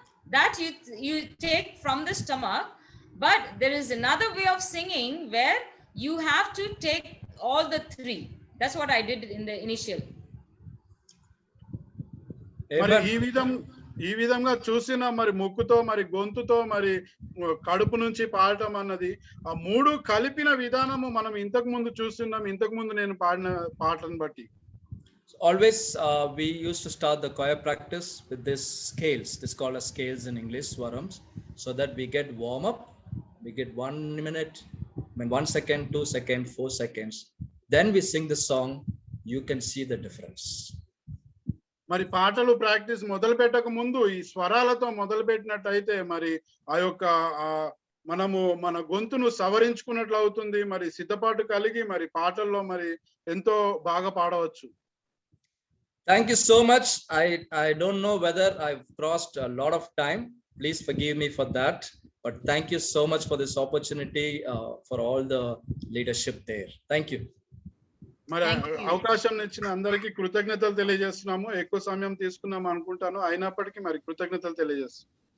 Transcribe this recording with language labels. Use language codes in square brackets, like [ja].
[en] That you take from the stomach. But there is another way of singing where you have to take all the three. That's what I did in the initial. [te] మరి ఈ విధంగా చూసిన మరి ముక్కుతో మరి గొంతుతో మరి కడుపు నుంచి పాడటం అన్నది ఆ 3 కలిపిన విధానము మనం ఇంతకు ముందు చూస్తున్నాం. ఇంతకు ముందు నేను పాడిన పాటను బట్టి. [en] Always we used to start the choir practice with this scales. This is called as scales in English, swarams, so that we get warm up. We get 1 minute, 1 second, 2 seconds, 4 seconds. Then we sing the song. You can see the difference. [te] మరి పాటలు practice మొదలు పెట్టక ముందు ఈ స్వరాలతో మొదలు పెట్టినట్టయితే మరి ఆ యొక్క మనము మన గొంతును సవరించుకున్నట్లు అవుతుంది. మరి సిద్ధపాటు కలిగి మరి పాటల్లో మరి ఎంతో బాగా పాడవచ్చు. [en] Thank you so much. I don't know whether I've crossed a lot of time. Please forgive me for that. But thank you so much for this opportunity, for all the leadership there. Thank you. [te] మరి అవకాశం ఇచ్చిన అందరికీ కృతజ్ఞతలు తెలియజేస్తున్నాము. ఎక్కువ సమయం తీసుకున్నాం అనుకుంటాను, అయినప్పటికీ మరి కృతజ్ఞతలు తెలియజేస్తున్నాం.